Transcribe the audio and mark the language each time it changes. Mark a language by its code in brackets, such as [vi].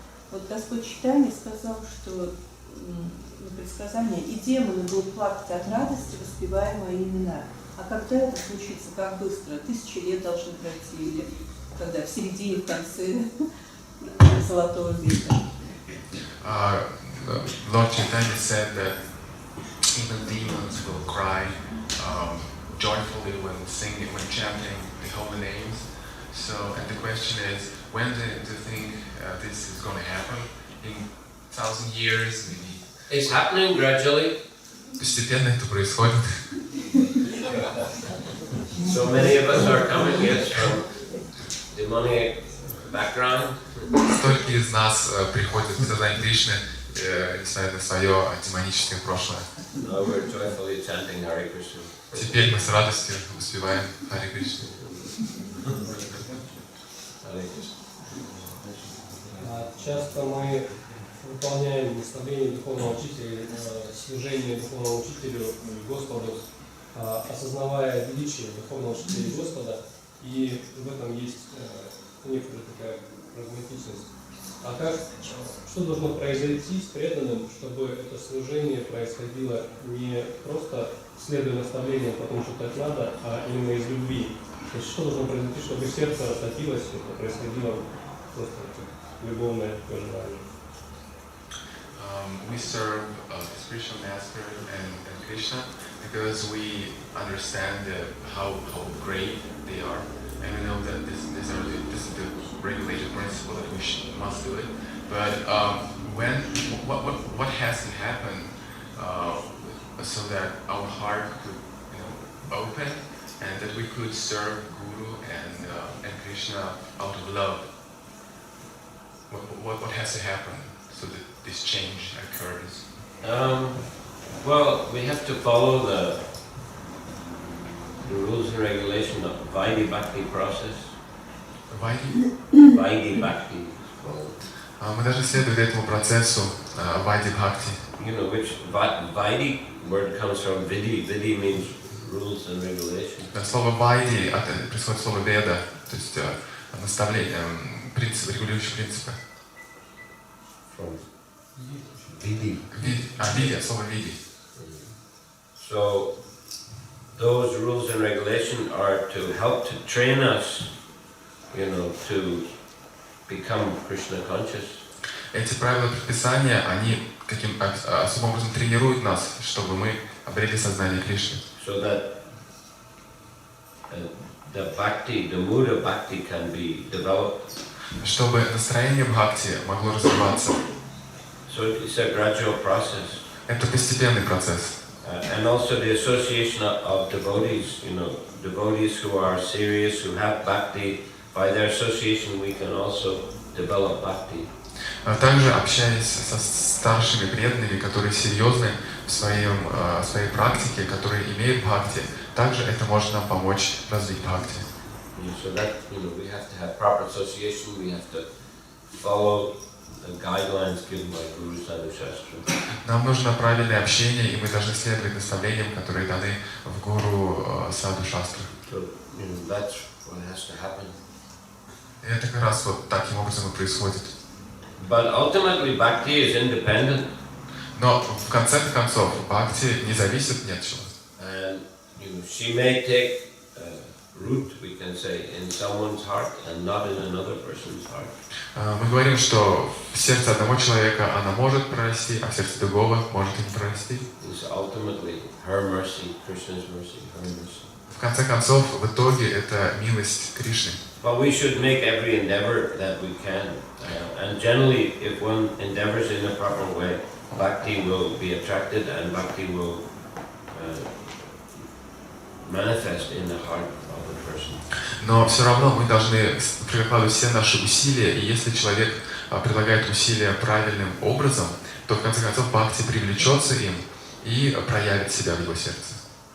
[ru] Вот Господь Чайтанья сказал, что предсказание, и демоны будут плакать от радости, воспевая мои имена. А когда это случится, как быстро? 1000 лет должны пройти, или когда в середине, в конце Золотого века? [en] Lord Chaitanya said that even demons will cry joyfully when chanting the holy names. So, and the question is, when do you think this is going to happen? In 1,000 years, maybe? It's happening gradually. [ru] Постепенно это происходит. [en] So many of us are coming, yes, from demonic background. [ru] Столько из нас приходят к сознанию Кришны несмотря на свое демоническое прошлое. [en] Now we're joyfully chanting Hare Krishna. [ru] Теперь мы с радостью воспеваем Харе Кришну. [en] Hare Krishna. [ru] Часто мы выполняем наставление духовного учителя, служение духовному учителю Господу, осознавая величие духовного учителя и Господа, и в этом есть некоторая такая прагматичность. А как, что должно произойти с преданным, чтобы это служение происходило не просто следуя наставлениям, потому что так надо, а именно из любви? То есть что должно произойти, чтобы сердце растопилось, чтобы это происходило просто любовное пожелание? [en] We serve spiritual master and Krishna because we understand how great they are, and we know that this is the regulated principle that we must do it. But what has to happen so that our heart could open and that we could serve Guru and Krishna out of love? What has to happen so that this change occurs? Well, we have to follow the rules and regulations of Vaidhi Bhakti process. Vaidhi Bhakti. [ru] Мы должны следовать этому процессу Вайди Бхакти. [en] You know which Vaidhi word comes from Vidhi. Vidhi means rules and regulations. [ru] Слово Вайди происходит от слова Веда, то есть наставление, принципы, регулирующие принципы. [en] From Vidhi. [ru] Види, слово Види. [en] So those rules and regulations are to help to train us, to become Krishna conscious. [ru] Эти правила предписания, они каким особым образом тренируют нас, чтобы мы обрели сознание Кришны. [en] So that the bhakti, the mood of bhakti can be developed. [ru] Чтобы настроение бхакти могло развиваться. [en] So it's a gradual process. [ru] Это постепенный процесс. [en] And also the association of devotees, devotees who are serious, who have bhakti, by their association we can also develop bhakti. [ru] Также общаясь со старшими преданными, которые серьезны в своей практике, которые имеют бхакти, также это может нам помочь развить бхакти. [en] So that we have to have proper association. We have to follow the guidelines given by Guru Sadhu Shastra. [ru] Нам нужно правильное общение, и мы должны следовать наставлениям, которые даны в Гуру Саду Шастрах. [en] So that's what has to happen. [ru] И это как раз вот таким образом и происходит. [en] But ultimately, bhakti is independent. [ru] Но в конце концов бхакти не зависит ни от чего. [en] And she may take root, we can say, in someone's heart and not in another person's heart. [ru] Мы говорим, что в сердце одного человека она может прорасти, а в сердце другого может и не прорасти. [en] It's ultimately her mercy, Krishna's mercy, her mercy. [ru] В конце концов, в итоге это милость Кришны. [en] But we should make every endeavor that we can. And generally, if one endeavors in a proper way, bhakti will be attracted and bhakti will manifest in the heart of the person. [ru] Но все равно мы должны прикладывать все наши усилия, и если человек прилагает усилия правильным образом, то в конце концов бхакти привлечется им и проявит себя в его сердце.